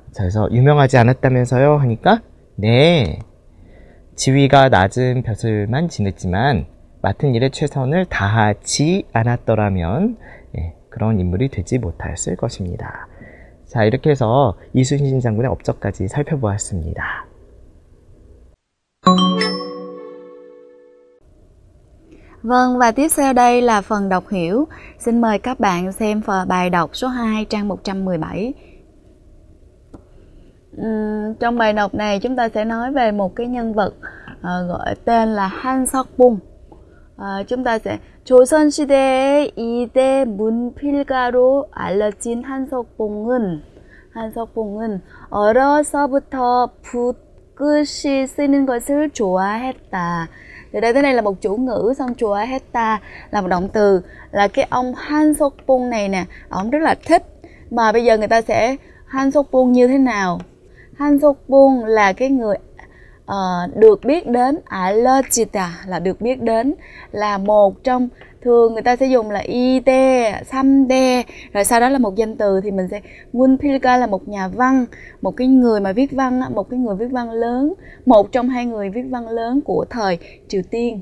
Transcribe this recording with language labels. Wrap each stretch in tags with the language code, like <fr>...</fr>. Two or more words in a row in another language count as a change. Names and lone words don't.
<ko>자, 그래서 유명하지 않았다면서요? 하니까 네, 지위가 낮은 벼슬만 지냈지만 맡은 일에 최선을 다하지 않았더라면 그런 인물이 되지 못하였을 것입니다. 자, 이렇게 해서 이순신 장군의 업적까지 살펴보았습니다.</ko> <vi>Vâng, và tiếp theo đây là phần đọc hiểu. Xin mời các bạn xem bài đọc số 2 trang 117. Trong bài đọc này chúng ta sẽ nói về một cái nhân vật gọi tên là 한석봉. chúng ta sẽ</vi> <ko>조선시대의 2대 문필가로 알려진 한석봉은 어려서부터 붓글씨 쓰는 것을 좋아했다.</ko> <vi>Từ đây tới đây là một chủ ngữ, xong 좋아했다 là một động từ, là cái ông 한석봉 này nè, ông rất là thích. Mà bây giờ người ta sẽ 한석봉 như thế nào? 한석봉 là cái người được biết đến, 알려지다 là được biết đến, là một trong, thường người ta sẽ dùng là ide, 삼대, rồi sau đó là một danh từ thì mình sẽ 문필가 là một nhà văn, một cái người mà viết văn, một cái người viết văn lớn, một trong hai người viết văn lớn của thời Triều Tiên.</vi>